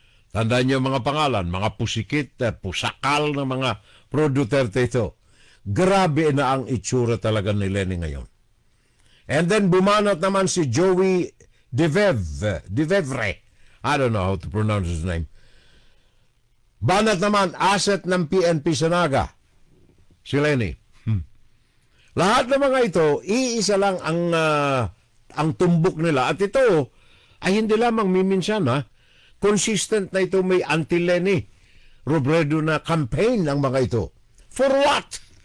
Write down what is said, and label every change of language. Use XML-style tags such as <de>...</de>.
<tl>Tandaan niyo mga pangalan, mga pusikit, pusakal na mga Pro Duterte ito. Grabe na ang itsura talaga ni Lenny ngayon. And then bumanat naman si Joey Devevre.</tl> <en>I don't know how to pronounce his name.</en> <tl>Banat naman, asset ng PNP sa Naga. Si Lenny. Lahat ng mga ito, iisa lang ang tumbok nila. At ito ay hindi lamang miminsan, ha? Consistent na ito, may anti-Lenny Robredo na campaign ang mga ito.</tl> <en>For what?</en>